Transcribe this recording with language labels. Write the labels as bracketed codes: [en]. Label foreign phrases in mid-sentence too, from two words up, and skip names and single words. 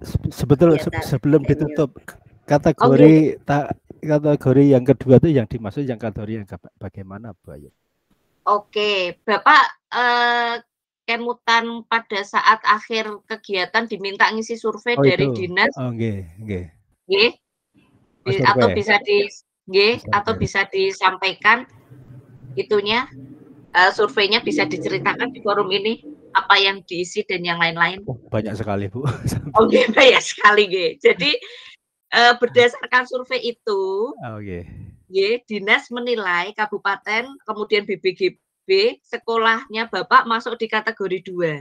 [id] sebelum ditutup kategori kategori yang kedua itu yang dimaksud yang kategori yang bagaimana Bu Ayu? Oke, Bapak kemutan pada saat akhir kegiatan diminta ngisi survei dari dinas. Oh nggih. Nggih. Atau bisa disampaikan itunya surveinya bisa diceritakan di forum ini apa yang diisi dan yang lain-lain. Banyak sekali Bu. Banyak sekali Jadi berdasarkan survei itu, dinas menilai kabupaten kemudian BBGB sekolahnya Bapak masuk di kategori 2.